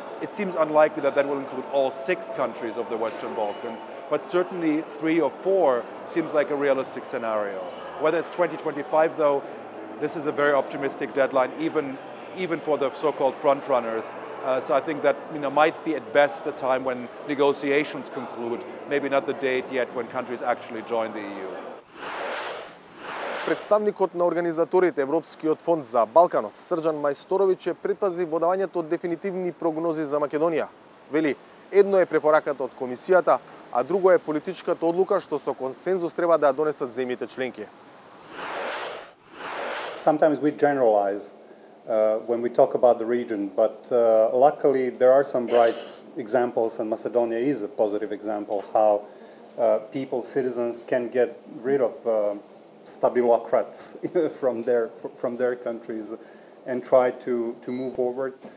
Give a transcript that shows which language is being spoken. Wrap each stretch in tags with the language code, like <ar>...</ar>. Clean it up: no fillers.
<en>It seems unlikely that will include all 6 countries of the Western Balkans, but certainly 3 or 4 seems like a realistic scenario. Whether it's 2025 though, this is a very optimistic deadline, even for the so-called front runners. So I think that might be at best the time when negotiations conclude, maybe not the date yet when countries actually join the EU.</en> <mk>Представникот на организаторите Европскиот фонд за Балканот, Срđan Мајсторовиќ, е предпазлив во давањето од дефинитивни прогнози за Македонија. Вели, едно е препораката од комисијата, а друго е политичката одлука што со консензус треба да ја донесат земјите членки.</mk> <en>Sometimes we generalize when we talk about the region, but luckily there are some bright examples, and Macedonia is a positive example how people, citizens can get rid of stabilocrats from their countries and try to move forward.</en>